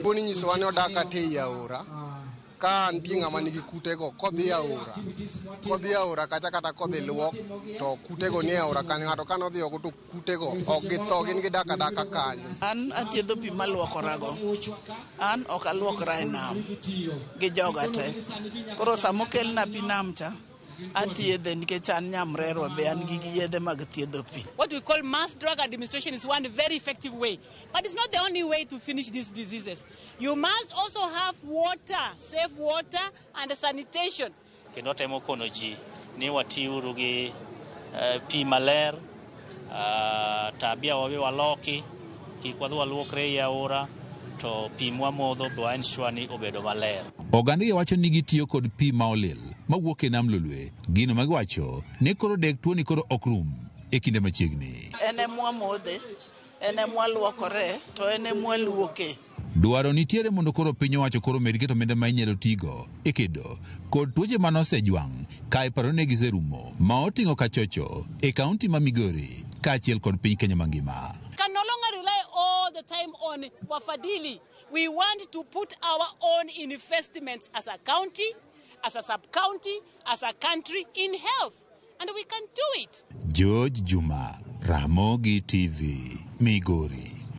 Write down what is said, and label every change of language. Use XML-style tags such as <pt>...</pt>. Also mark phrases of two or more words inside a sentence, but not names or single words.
<luo>Tuoni nyisowa ni odak kata ei aora ka nitie ng'ama nigi kutego kodhi aora kacha kata kodhi luok to kutego ni aora kanyo ng'ato ka nodhi oko to kutego ok githo, gin gidak adaka kanyo. An athiedho pi maluokorago, an ok aluokra e nam gi joga te, koro sama okelna pi nam cha athiedhe nikech an nyamrerwa be an gi yedhe mag thiedho pi.</luo> <en>What we call mass drug administration is one very effective way, but it's not the only way to finish these diseases. You must also have water, safe water and sanitation.</en> <luo>Kendo temo kono ji ni watiuru gi pi maler, tabia wawe waloki, kik wadhi waluokre e aora, to pi mwamodho be ensure ni obedo maler. Oganda wacho ni gitiyo kod pi ma olil mawuok e nam lolwe, gino ma giwacho ni koro dek tuoni koro ok rum e kinde machiegni. Ene mwamodhe, ene mwaluokore, to ene mwaluoke. Dwaro nitiere mondo koro piny owacho koro med keto omenda ma inyalo tigo e kedo kod tuoche manosejwang' ka iparo ne giserumo ma oting'o kachocho e kaonti ma Migori kaachiel kod piny Kenya mangima.</luo> <en>Can no longer rely all the time on wafadhili. We want to put our own investments as a county, as a sub-county, as a country in health. And we can do it. George Juma, Ramogi TV, Migori.</en>